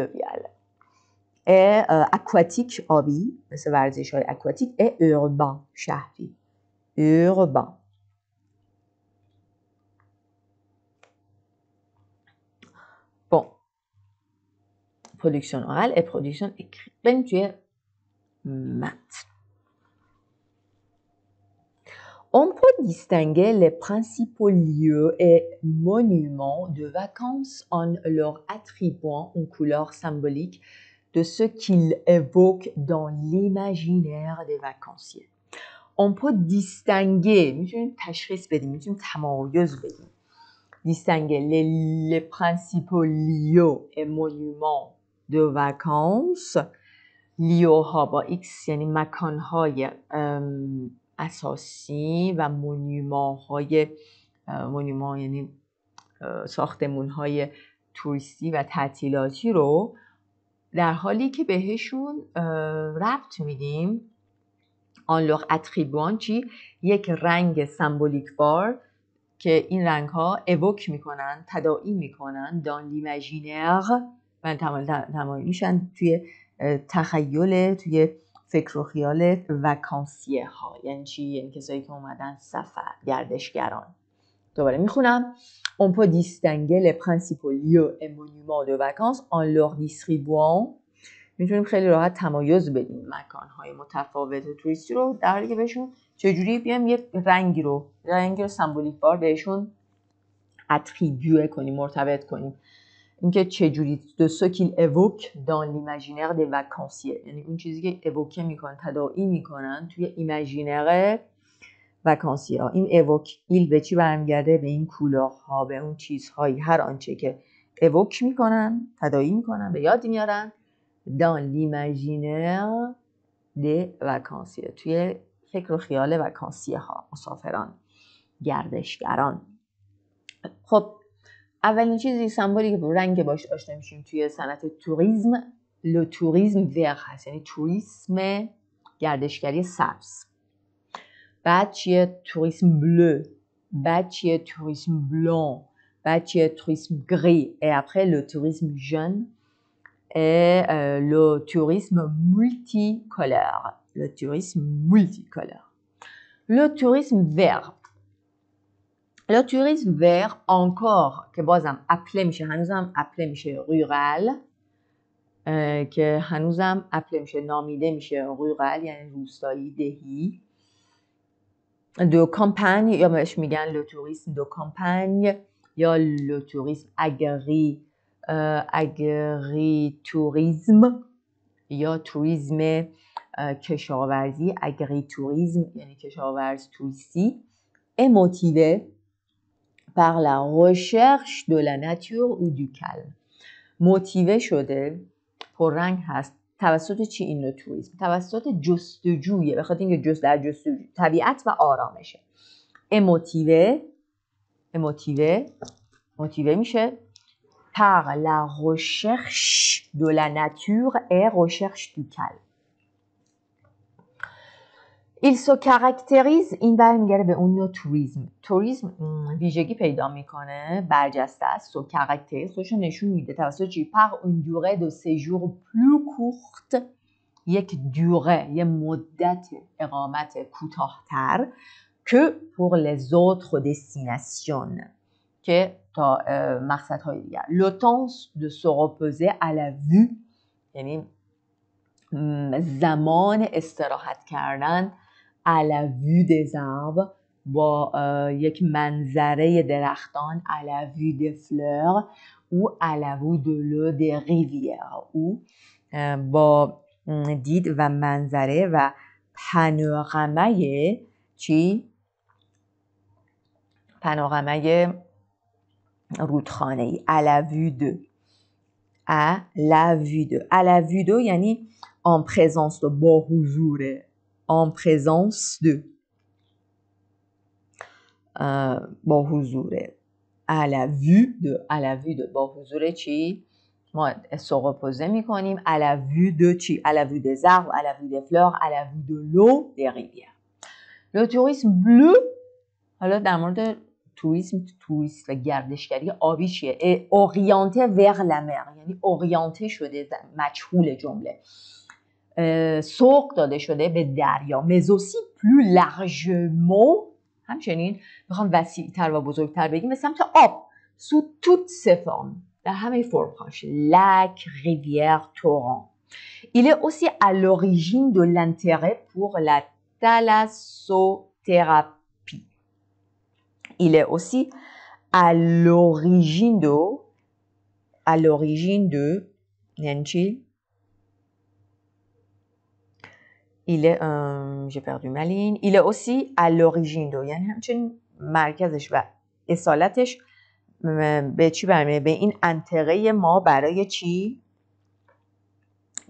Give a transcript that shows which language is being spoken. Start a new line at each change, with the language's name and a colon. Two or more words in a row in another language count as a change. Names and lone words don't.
Persian: اکواتیک آبی، مثل ورزش های اکواتیک. اوربان شهری. اوربان.
French: bon production orale et production écrite.
Persian: بریم توی متن.
French: On peut distinguer les principaux lieux et monuments de vacances en leur attribuant une couleur symbolique de ce qu'ils évoquent dans l'imaginaire des vacanciers. On peut distinguer،
Persian: میتونیم تشخیص بدیم، میتونیم تمایز بدیم.
French: Distinguer les principaux lieux et monuments de vacances
Persian: لیوها با X یعنی مکانهای اساسی و مونیما یعنی ساختمونهای توریستی و تعطیلاتی رو در حالی که بهشون ربط میدیم
French: en leur attribuant
Persian: چی؟ یک رنگ سمبولیک بار که این رنگ ها اوک میکنن، تداعی میکنن
French: dans l'imaginaire
Persian: و تمایل میشن توی تخیل، توی فکر و خیال وکانسیه ها. یعنی چی؟ یعنی کسایی که اومدن سفر، گردشگران. دوباره میخونم.
French: On peut distinguer les principaux lieux et monuments de vacances en leur distribuant.
Persian: میتونیم خیلی راحت تمایز بدیم مکانهای متفاوت توریستی رو در حالی که بهشون چجوری بیایم یک رنگی رو سمبولیک بار بهشون اتریبیو کنیم، مرتبط کنیم. اینکه چجوری
French: de ce qu'il évoque dans l'imaginaire des vacanciers،
Persian: یعنی اون چیزی که اوکه میکنن، تداعی میکنن توی ایماژینر وکانسیه ها. این اوک ایل به چی برمیگرده؟ به این کولورها، به اون چیزهایی، هر آنچه که اوک میکنن، تداعی میکنن، به یاد میارن
French: dans l'imaginaire des vacanciers،
Persian: توی فکر و خیال وکانسیه ها، مسافران، گردشگران. خب اولین چیزی سمبولی که رنگ باش آشنا میشیم توی صنعت توریسم،
French: le tourisme vert
Persian: هست، یعنی توریسم گردشگری سبز. بعد چیه؟
French: tourisme bleu.
Persian: بعد چیه؟
French: tourisme blanc.
Persian: بعد چیه؟
French: tourisme gris. et après le tourisme jaune et le tourisme multicolore. Le tourisme multicolore. Le tourisme vert. Le tourisme vert encore
Persian: که بازم اپله میشه، هنوزم اپله میشه رورال، که هنوزم اپله میشه، نامیده میشه رورال یعنی روستایی، دهی.
French: de campagne
Persian: یا بهش میگن
French: le tourisme de campagne
Persian: یا
French: le tourisme agritourisme
Persian: یا توریسم کشاورزی، اگری توریسم یعنی کشاورز توریستی.
French: est motivé par la recherche de la nature ou du calme.
Persian: موتیوه شده، پررنگ هست توسط چی این نوع توریسم؟ توسط جستجویه، بخاطر اینکه در جستجو طبیعت و آرامشه. موتیوه میشه
French: par la recherche de la nature et recherche du calme. Il se caractérise،
Persian: این برمیگره به اون نوع توریسم ویژگی پیدا میکنه، برجسته است.
French: se caractérise
Persian: خودشو نشون میده توسط چی؟
French: par une durée de séjour plus courte،
Persian: یک دوره، یه مدت اقامت کوتاه‌تر
French: que pour les autres destinations،
Persian: که تا مقصدهای دیگر.
French: Le temps de se reposer à la vue،
Persian: یعنی زمان استراحت کردن
French: à la vue des arbres، با یک منظره درختان à la vue des fleurs ou à la vue de l'eau des rivières، ou
Persian: با دید و منظره و پانورامای چی؟ پانورامای رودخانه‌ای
French: à la vue de، à la vue de، à la vue de یعنی en présence de،
Persian: با حضوره،
French: en présence de،
Persian: با حضوره،
French: à la vue de
Persian: با حضور چی؟ ما سوقوپوزه میکنیم
French: à la vue de
Persian: چی؟
French: à la vue des arbres، à la vue des fleurs، à la vue de l'eau des rivières. Le tourisme bleu،
Persian: حالا در مورد توریست و گردشگری آبی چیه؟
French: orienté vers la mer،
Persian: یعنی اورینته شده، مجهول جمله، سوق داده شده به دریا.
French: mais aussi plus largement،
Persian: همچنین میخوام وسیع‌تر و بزرگتر بگیم، به سمت آب،
French: sous toutes ses formes،
Persian: در همه فرم‌هاش،
French: lac، rivière، torrent. Il est aussi à l'origine de l'intérêt pour la thalassothérapie. Il est aussi à l'origine یعنی چی؟ Il est j'ai perdu ma ligne. Il est aussi à l'origine de،
Persian: یعنی همچنین مرکزش و اصالتش به چی برمیگرده؟ به این انتقه ما برای چی؟